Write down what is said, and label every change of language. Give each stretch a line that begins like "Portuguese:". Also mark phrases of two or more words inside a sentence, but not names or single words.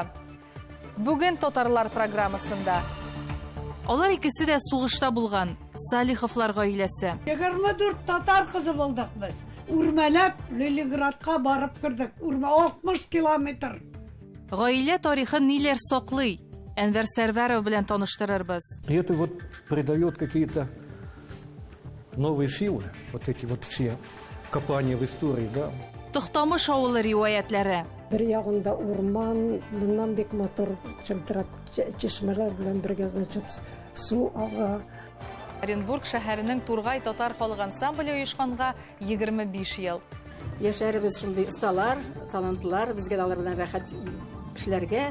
Tatar: Бүген татарлар программасында. Алар икесе дә сугышта булган, Салиховлар гаиләсе. 24 татар кызы булдык без. Үрмәләп Ленинградка барып кирдек. 60 километр. Гаилә тарихын ниләр саклый? Әнвәр Сәрвәров белән таныштырырбыз.
Russian: Это вот придает какие-то новые силы, вот эти вот все копания в истории, да.
Tatar: Тохтамыш авылы риваятләре. Bir ягында урман, bundan бик матур чылтырап чишмәләр белән бергә, значит, су ага. Оренбург шәһәренең Тургай татар халык ансамбле оешканга 25 ел. Яшьләребез шундый осталар, талантлар, безгә алар белән рәхәт кешеләргә.